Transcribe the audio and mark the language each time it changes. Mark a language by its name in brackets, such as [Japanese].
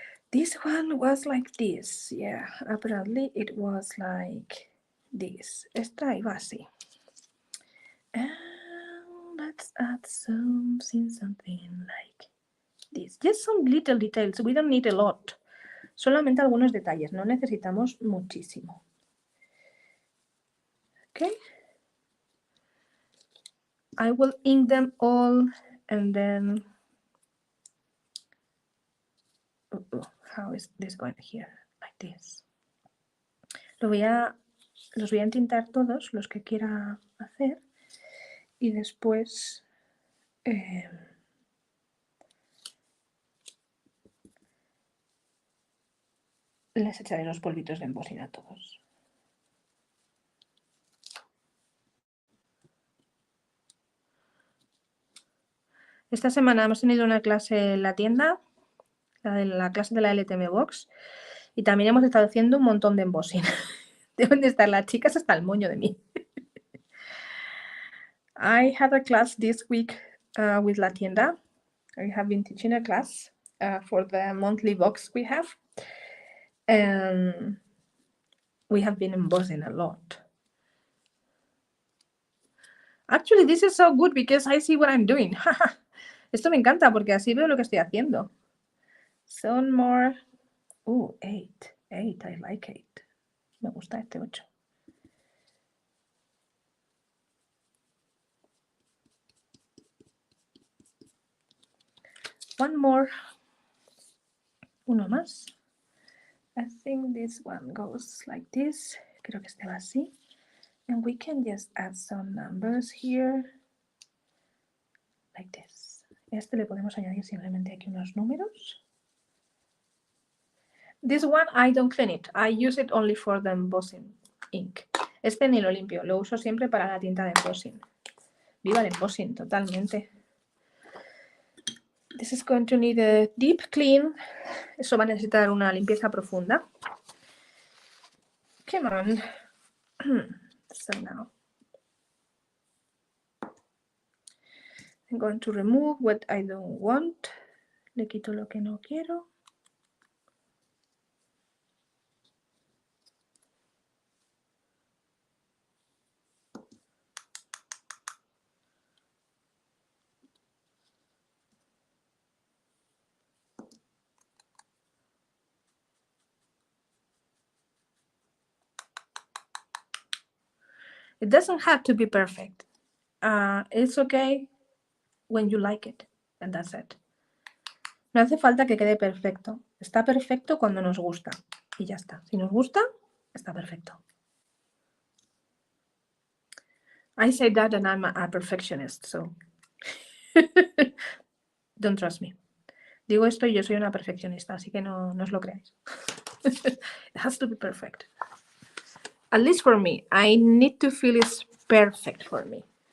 [English] This one was like this. Yeah, apparently it was like this. [Spanish] Esta iba así. [English] And let's Let's add something like this. Just some little details. We don't need a lot. [Spanish] Solamente algunos detalles. No necesitamos muchísimo. [English] Okay. I will ink them all and then... how is this going here? Like this. [Spanish] Los voy a entintar todos, los que quiera hacer. Y después... les echaré los polvitos de embossing a todos. Esta semana hemos tenido una clase en la tienda, la clase de la LTM Box, y también hemos estado haciendo un montón de embossing. Deben de estar las chicas hasta el moño de mí. [English] I had a class this week with la tienda. I have been teaching a class for the monthly box we have. And we have been embossing a lot. Actually, this is so good because I see what I'm doing. [Spanish] Esto me encanta porque así veo lo que estoy haciendo. [English] Some more. Oh, 8. 8, I like 8. [Spanish] Me gusta este 8. [English] One more. [Spanish] Uno más. [English] I think this one goes like this. [Spanish] Creo que este va así. [English] And we can just add some numbers here. Like this. [Spanish] Este le podemos añadir simplemente aquí unos números. [English] This one I don't clean it. I use it only for the embossing ink. [Spanish] Este ni lo limpio. Lo uso siempre para la tinta de embossing. Viva el embossing, totalmente. [English] This is going to need a deep clean. [Spanish] Eso va a necesitar una limpieza profunda. [English] Come on. So now I'm going to remove what I don't want. [Spanish] Le quito lo que no quiero. [English] It doesn't have to be perfect. It's okay when you like it, and that's it. [Spanish] No hace falta que quede perfecto. Está perfecto cuando nos gusta. Y ya está. Si nos gusta, está perfecto. [English] I say that and I'm a perfectionist, so don't trust me. [Spanish] Digo esto y yo soy una perfeccionista, así que no os lo creáis. [English] It has to be perfect. At least for me. I need to feel it's perfect for me.